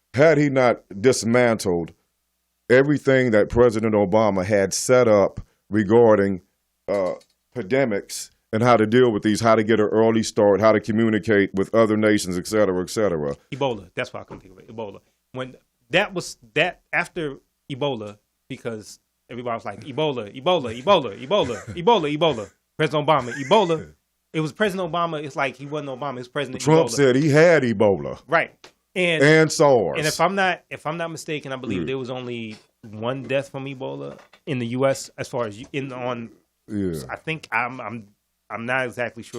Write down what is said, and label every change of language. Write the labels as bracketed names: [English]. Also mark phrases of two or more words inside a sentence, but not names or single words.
[English] Had he not dismantled everything that President Obama had set up regarding pandemics and how to deal with these, how to get an early start, how to communicate with other nations, et cetera, et cetera. Ebola. That's why I couldn't think of it. Ebola. When that after Ebola, because everybody was like, Ebola, Ebola, Ebola, Ebola, Ebola, Ebola. President Obama, Ebola. It was President Obama. It's like he wasn't Obama. It was President Trump Ebola. said he had Ebola. Right. And SARS. And if I'm not mistaken, I believe there was only one death from Ebola in the U.S. as far as I think I'm not exactly sure.